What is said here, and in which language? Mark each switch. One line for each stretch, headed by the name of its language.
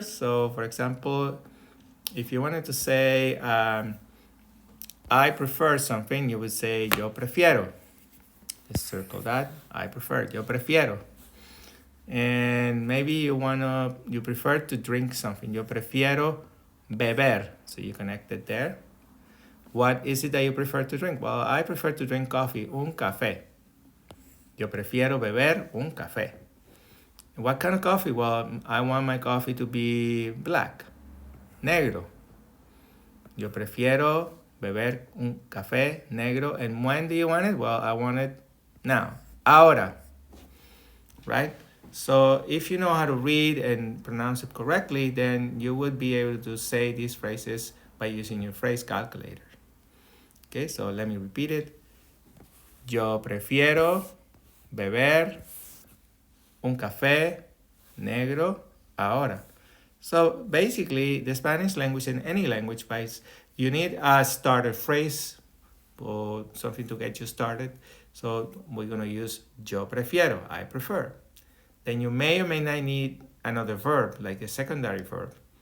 English: So for example, if you wanted to say, I prefer something, you would say,
Spanish: yo prefiero.
English: Let's circle that. I prefer,
Spanish: yo prefiero.
English: And maybe you prefer to drink something.
Spanish: Yo prefiero beber.
English: So you connect it there. What is it that you prefer to drink? Well, I prefer to drink coffee,
Spanish: un café. Yo prefiero beber un café.
English: What kind of coffee? Well, I want my coffee to be black, negro.
Spanish: Yo prefiero beber un café negro.
English: And when do you want it? Well, I want it now, ahora, right? So if you know how to read and pronounce it correctly, then you would be able to say these phrases by using your phrase calculator. Okay, so let me repeat it.
Spanish: Yo prefiero beber un café negro ahora.
English: So basically, the Spanish language and any language, you need a starter phrase or something to get you started. So we're going to use
Spanish: yo prefiero,
English: I prefer. Then you may or may not need another verb, like a secondary verb.